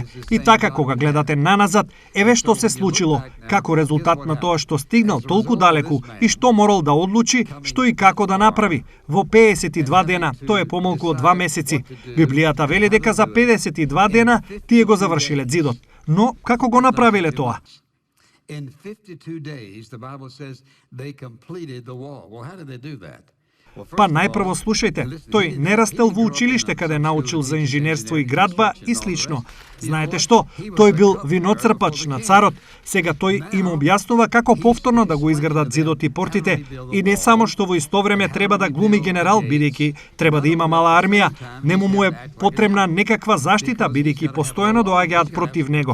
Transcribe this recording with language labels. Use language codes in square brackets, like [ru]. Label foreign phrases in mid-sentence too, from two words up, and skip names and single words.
[mk] И така кога гледате наназад, еве што се случило, како резултат на тоа што стигнал толку далеку и што морал да одлучи, што и како да направи. Во 52 дена, тоа е помалку од 2 месеци. Библијата вели дека за 52 дена тие го завршиле ѕидот. Но како го направиле тоа? [en] In 52 days, the Bible says they completed the wall. Well, how did they do that? [mk] Па најпрво слушајте, тој не растел во училиште каде научил за инженерство и градба и слично. Знаете што? Тој бил виноцрпач на царот. Сега тој им објаснува како повторно да го изградат зидот и портите. И не само што во исто време треба да глуми генерал, бидејќи треба да има мала армија, нему му е потребна некаква заштита, бидејќи постојано доаѓаат против него.